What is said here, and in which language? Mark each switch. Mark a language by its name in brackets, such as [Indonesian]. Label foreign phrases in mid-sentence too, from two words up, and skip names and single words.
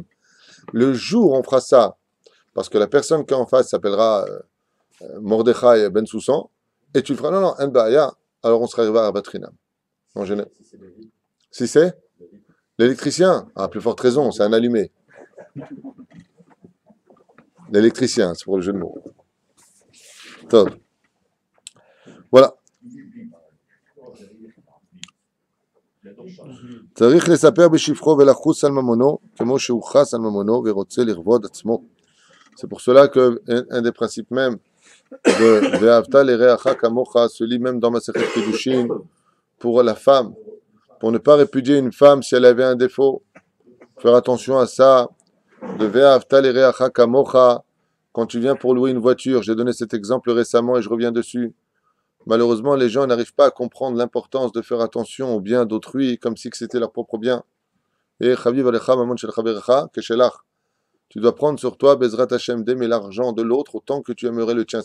[French] Le jour où on fera ça, parce que la personne qui est en face s'appellera Mordechai Ben Soussan, et tu le feras, non, non, [Hebrew] אין בעיה, [French] alors on sera arrivé à Batrinam. En général. Si c'est l'électricien, à plus forte raison, c'est un allumé. L'électricien, c'est pour le jeu de mots. Top. Voilà. [Hebrew] צריך לספר בשפחו ולחוס על ממונו, כמו שהוא חס על ממונו ורוצה לכבוד עצמו. [French] C'est pour cela qu'un des principes même de [Hebrew] ואהבת לרעך כמוך, [French] celui même dans Masechet Kedushin, pour la femme, pour ne pas répudier une femme si elle avait un défaut, faire attention à ça, de [Hebrew] ואהבת לרעך כמוך, [French] quand tu viens pour louer une voiture, j'ai donné cet exemple récemment et je reviens dessus. Malheureusement, les gens n'arrivent pas à comprendre l'importance de faire attention au bien d'autrui comme si c'était leur propre bien. Et tu dois prendre sur toi, [Hebrew] בעזרת השם, [French] d'aimer l'argent de l'autre autant que tu aimerais le tien.